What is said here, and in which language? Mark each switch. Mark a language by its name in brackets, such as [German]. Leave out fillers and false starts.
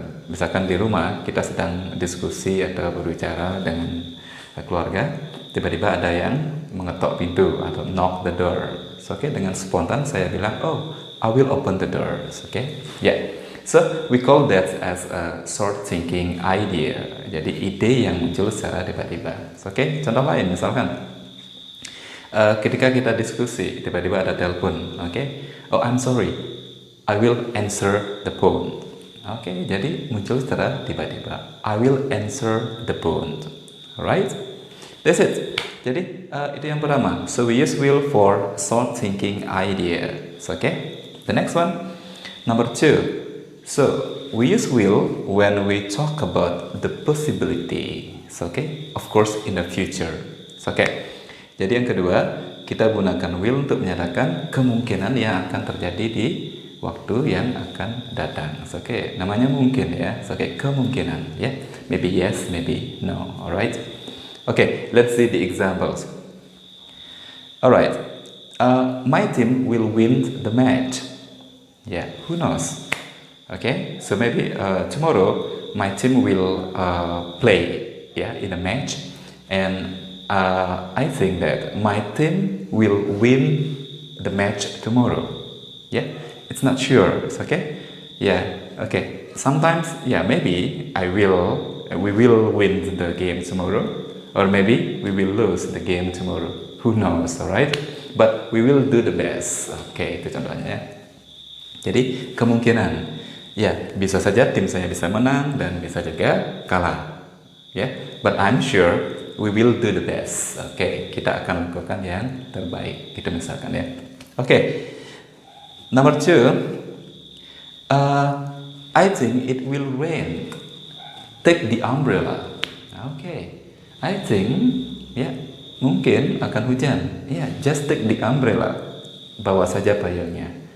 [Indonesian] Misalkan di rumah kita sedang diskusi atau berbicara dengan keluarga, tiba-tiba ada yang mengetok pintu atau [English] knock the door. So, okay, [Indonesian] dengan spontan saya bilang, [English] oh, I will open the door. Okay, yeah. So we call that as a short thinking idea. [Indonesian] Jadi ide yang muncul secara tiba-tiba. Okay, contoh lain misalkan ketika kita diskusi, tiba-tiba ada telepon. [English] Okay, oh, I'm sorry. I will answer the phone. [Indonesian] Oke, jadi muncul secara tiba-tiba. [English] I will answer the phone. Alright? That's it. [Indonesian] Jadi itu yang pertama. [English] So we use will for short thinking ideas. Okay? The next one, number two. So we use will when we talk about the possibility. Okay? Of course, in the future. Okay? [Indonesian] Jadi yang kedua, kita gunakan will untuk menyatakan kemungkinan yang akan terjadi di waktu yang akan datang. Oke, namanya mungkin ya. Oke, kemungkinan ya. [English] Maybe yes, maybe no. [Indonesian] Alright. [English] Okay, let's see the examples. Alright. My team will win the match. Yeah, who knows? Okay, so maybe tomorrow my team will play in a match, and I think that my team will win the match tomorrow. Yeah. It's not sure. It's okay. Yeah. Okay. Sometimes, maybe we will win the game tomorrow, or maybe we will lose the game tomorrow. Who knows, alright? But we will do the best. [Indonesian] Oke, itu contohnya. Jadi kemungkinan, bisa saja tim saya bisa menang dan bisa juga kalah. [English] But I'm sure we will do the best. [Indonesian] Oke, kita akan lakukan yang terbaik. Gitu misalkan ya. Oke. [English] Number 2, I think it will rain. Take the umbrella. [Indonesian] Oke. [English] I think [Indonesian] ya mungkin akan hujan. Ya, [English] just take the umbrella. [Indonesian] Bawa saja payungnya.